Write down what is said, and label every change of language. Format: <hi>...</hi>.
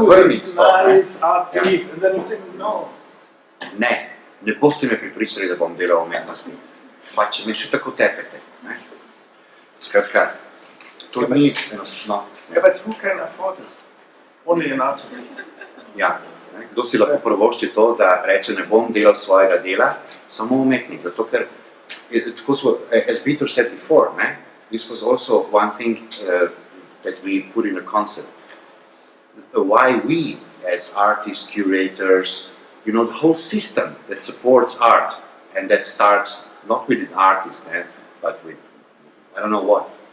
<sl>zavrniti</sl> <en>this</en> <sl>to, ne?</sl> <en>nice art piece, and then you think, no.</en> <sl>Ne boste me pripričali, da bom delal umetnosti. Pa če me še tako tepete. Ne? Skratka, to ni enostavno.</sl> <en>Yeah, but who can afford it? Only an artist.</en> <sl>Ja. Ne? Kdo si lahko prvošči to, da reče, ne bom delal svojega dela, samo umetnik. Zato ker, tako smo,</sl> <en>as Peter said before,</en> <sl>ne?</sl> <en>This was also one thing that we put in a concept. Why we, as artists, curators, you know, the whole system that supports art, and that starts not with an artist, but with, I don't know what.</en>